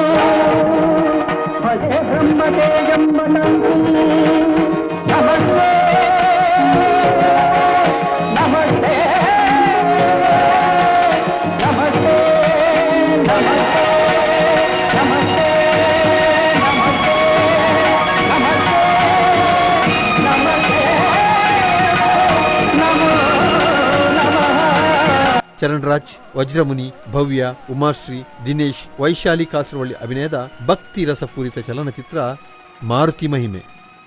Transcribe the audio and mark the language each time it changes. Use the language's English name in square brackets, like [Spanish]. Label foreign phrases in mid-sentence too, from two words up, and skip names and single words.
[Sanskrit] भजे ब्रह्मतेजं वदन्तु नमस्ते नमस्ते नमस्ते नमस्ते नमस्ते नमस्ते नमस्ते नमो नमः। [Kannada] ಚರಣ್ರಾಜ್, ವಜ್ರಮುನಿ, ಭವ್ಯ, ಉಮಾಶ್ರೀ, ದಿನೇಶ್, ವೈಶಾಲಿ ಕಾಸರವಳ್ಳಿ ಅಭಿನಯದ ಭಕ್ತಿ ರಸಪೂರಿತ ಚಲನಚಿತ್ರ ಮಾರುತಿ ಮಹಿಮೆ.